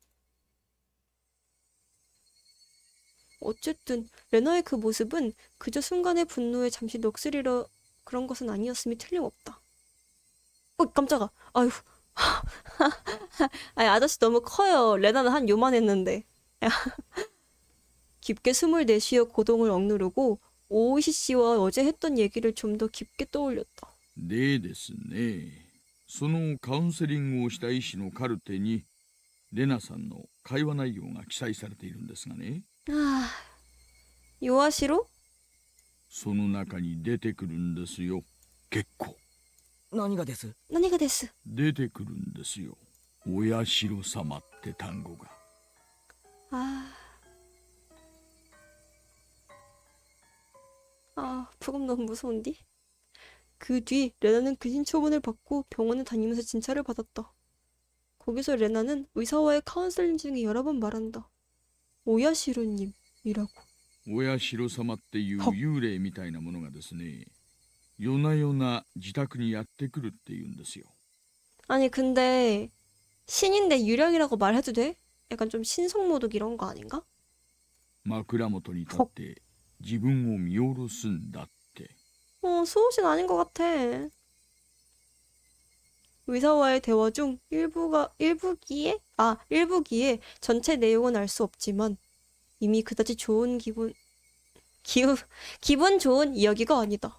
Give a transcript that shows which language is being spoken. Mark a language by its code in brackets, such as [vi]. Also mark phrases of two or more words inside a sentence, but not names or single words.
[ko] 어쨌든 레나의 그 모습은 그저 순간의 분노에 잠시 넋으리러 그런 것은 아니었음이 틀림없다. 깜짝아. 아유. 아니, 아저씨 너무 커요. 레나는 한 요만했는데. 깊게 숨을 내쉬어 고동을 억누르고 오이시 씨와 어제 했던 얘기를 좀 더 깊게 떠올렸다. [ja] でですね。そのカウンセリングをした医師のカルテにレナさんの会話内容が記載されているんですがね。 [ko] 아, 요아시로? [ja] その中に出てくるんですよ。結構何がです？何がです。出てくるんですよ。親代様って単語が。 [ko] 부금 너무 무서운디? 그 뒤 레나는 근신 처분을 받고 병원에 다니면서 진찰을 받았다. 거기서 레나는 의사와의 카운셀링 중에 여러 번 말한다. 오야시로님이라고. [ja] 親代様っていうは幽霊みたいなものがですね、夜な夜な自宅にやってくるっていうんですよ。 [ko] 아니 근데 신인데 유령이라고 말해도 돼? 약간 좀 신성모독 이런 거 아닌가? [ja] 枕元に立って自分を見下ろすんだって。 [ko] 수호신 아닌 것 같아. 의사와의 대화 중 일부기에 전체 내용은 알 수 없지만 이미 그다지 좋은 기분 좋은 이야기가 아니다.